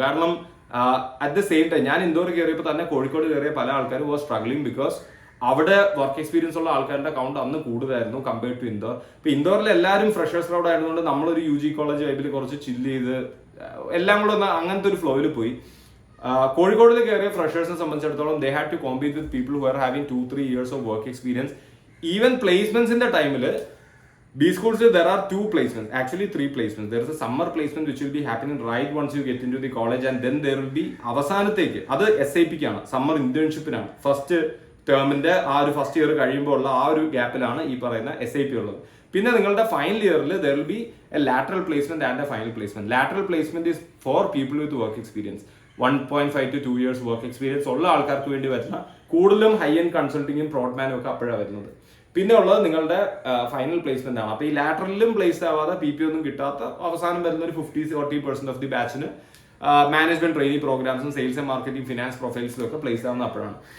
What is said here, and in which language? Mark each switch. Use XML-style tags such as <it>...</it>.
<ml>കാരണം</ml> <en>at the same time</en> <ml>ഞാൻ indoor കയറിയപ്പോൾ തന്നെ കോഴിക്കോട് കയറിയ പല ആൾക്കാരും</ml> <en>was struggling because</en> <ml>അവിടെ വർക്ക് എക്സ്പീരിയൻസ് ഉള്ള ആൾക്കാരുടെ കൗണ്ട് അന്ന് കൂടുതലായിരുന്നു</ml> <en>Compared to Indore.</en> <ml>ഇപ്പൊ ഇൻഡോറിൽ എല്ലാവരും ഫ്രഷേഴ്സ് ക്രൗഡ് ആയതുകൊണ്ട് നമ്മളൊരു UG കോളേജ് വൈബിൽ കുറച്ച് ചില്ല് ചെയ്ത് എല്ലാം കൂടെ ഒന്ന് അങ്ങനത്തെ ഒരു ഫ്ലോയിൽ പോയി. കോഴിക്കോടിൽ കയറിയ ഫ്രഷേഴ്സിനെ സംബന്ധിച്ചിടത്തോളം</ml> <en>They had to compete with people who are having 2-3 years of work experience. Even പ്ലേസ്മെന്റ്സിന്റെ ടൈമിൽ B schools, there are 2 placements, actually 3 placements. There is a summer placement which will be happening right once you get into the college, and then there will be</en> <ml>അവസാനത്തേക്ക് അത് SIPക്കാണ്, summer ഇന്റേൺഷിപ്പിനാണ്. First ടേമിന്റെ ആ ഒരു first year കഴിയുമ്പോൾ ഉള്ള ആ ഒരു ഗ്യാപ്പിലാണ് ഈ പറയുന്ന SIP ഉള്ളത്. പിന്നെ നിങ്ങളുടെ ഫൈനൽ ഇയറിൽ</ml> <en>there will be a lateral placement and a final placement. Lateral placement is for people with work experience.</en> <ml>1.5 to 2 years work experience ഉള്ള ആൾക്കാർക്ക് വേണ്ടി വരുന്ന കൂടുതലും ഹൈ എൻഡ് കൺസൾട്ടിങ്ങും പ്രോഡ്മാനും ഒക്കെ അപ്പോഴാണ് വരുന്നത്. പിന്നെ ഉള്ളത് നിങ്ങളുടെ ഫൈനൽ പ്ലേസ്മെന്റ് ആണ്. അപ്പൊ ഈ ലാറ്ററലിലും പ്ലേസ്ഡ് ആവാതെ PP ഒന്നും കിട്ടാത്ത അവസാനം വരുന്ന ഒരു 50-40% of the ബാച്ചിന് management training പ്രോഗ്രാംസും sales and marketing finance പ്രൊഫൈൽസിലും ഒക്കെ പ്ലേസ് ആവുന്ന അപ്പോഴാണ്.</ml>